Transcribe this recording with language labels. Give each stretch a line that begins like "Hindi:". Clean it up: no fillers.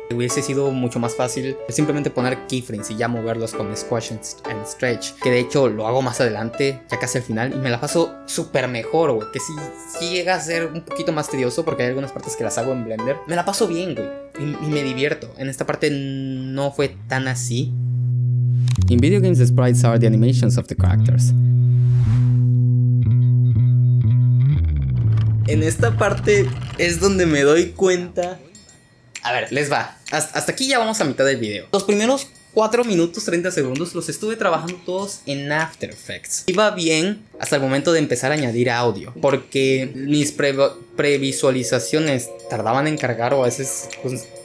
Spanish: Hubiese sido mucho más fácil simplemente poner keyframes y ya moverlos con squash and stretch, que de hecho lo hago más adelante, ya casi al final, y me la paso súper mejor, güey. Que sí llega a ser un poquito más tedioso porque hay algunas partes que las hago en Blender. Me la paso bien, güey, y me divierto. En esta parte no fue tan así.
English: In video games, the sprites are the animations of the characters.
Spanish: En esta parte es donde me doy cuenta. A ver, les va. Hasta aquí ya vamos a mitad del video. Los primeros 4 minutos 30 segundos los estuve trabajando todos en After Effects. Iba bien hasta el momento de empezar a añadir audio, porque mis previsualizaciones tardaban en cargar, o a veces pues,